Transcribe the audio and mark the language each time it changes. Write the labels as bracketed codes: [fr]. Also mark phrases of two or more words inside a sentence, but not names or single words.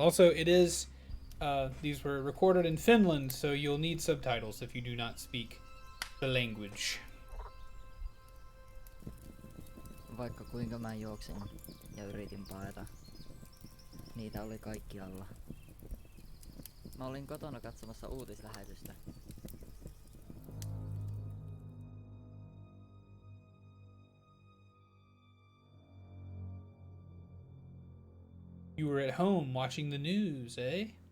[en] Also, it is, these were recorded in Finland, so you'll need subtitles if you do not speak the language. [fi] Vaikka kuinka mä juoksin ja yritin paeta, niitä oli kaikkialla. Mä olin kotona katsomassa uutislähetystä. [en] You were at home watching the news, eh?